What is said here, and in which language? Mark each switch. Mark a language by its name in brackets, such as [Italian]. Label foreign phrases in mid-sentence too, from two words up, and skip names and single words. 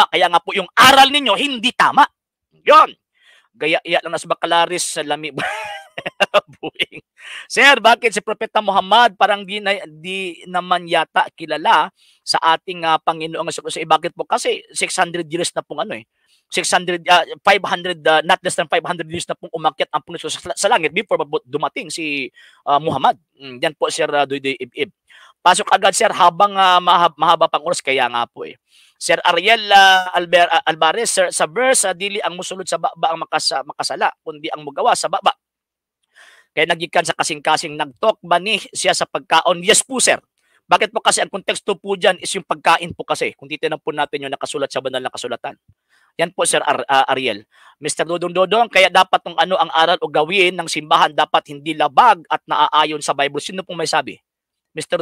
[Filipino] Kaya nga po yung aral ninyo hindi tama. Yon. [Cebuano] Gaya-iya lang na sa Bacalaris sa lami. Buing. [Filipino] Sir, bakit si Propeta Muhammad parang di naman yata kilala sa ating Panginoong Hesus? Bakit po? Kasi 600 years na pong 500, [English] not less than 500 years [Filipino] na pong umakyat ang Panginoon sa langit before dumating si Muhammad. Yan po, Sir Doydoy Ibib. Pasok agad, Sir, habang mahaba pang oras, kaya nga po eh. Sir Ariel Alvarez, Sir, sa verse, [Cebuano] dili ang musulod sa baba ang makasala, kundi ang mugawa sa baba. Kaya nagikan sa kasing-kasing, nagtok ba ni siya sa pagkaon? [Filipino] Yes po, sir. Bakit po? Kasi ang konteksto po dyan is yung pagkain po kasi. Kung titignan po natin yung nakasulat sa banal na kasulatan. Yan po, Sir Ariel. Mr. Dodong, kaya dapat ang aral o gawin ng simbahan dapat hindi labag at naaayon sa Bible. Sino pong may sabi? Mr.